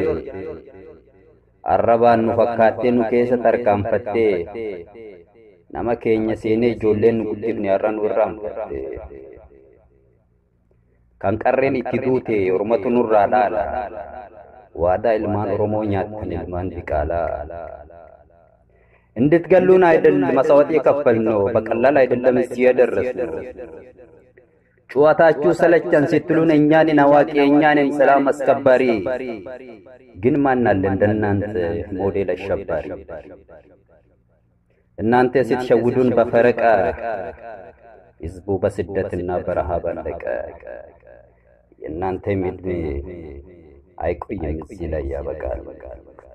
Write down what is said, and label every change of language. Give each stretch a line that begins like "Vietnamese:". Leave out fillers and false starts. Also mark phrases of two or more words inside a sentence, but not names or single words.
Oromo: Arrabaan nu fakkaattee nu keessa tarkaanfattee. Nama keenya seenee ijoolleen nu guddifne har'a nu irraanfatte. Kan qarreen itti duute Oromatu nurraa dhaala. Waadaa ilmaan Oromoo nyaattan ilmaan diqaalaa.
Amharic: እንድትገሉን አይደል መስዋዕት የከፈልነው በቀላል አይደለም እዚህ ያደረስነው። ጨዋታችሁ ሰለቸን ስትሉን እኛንን አዋቂ እኛንን ሰላም አስከባሪ ግን ማን አለ እንደናንተ ሞዴል አሸባሪ እናንተ ስትሸውዱን በፈረቃ ህዝቡ በስደትና በረሃብ አለቀ የእናንተ ምድር አይቆይም እዚህ ላይ ያበቃል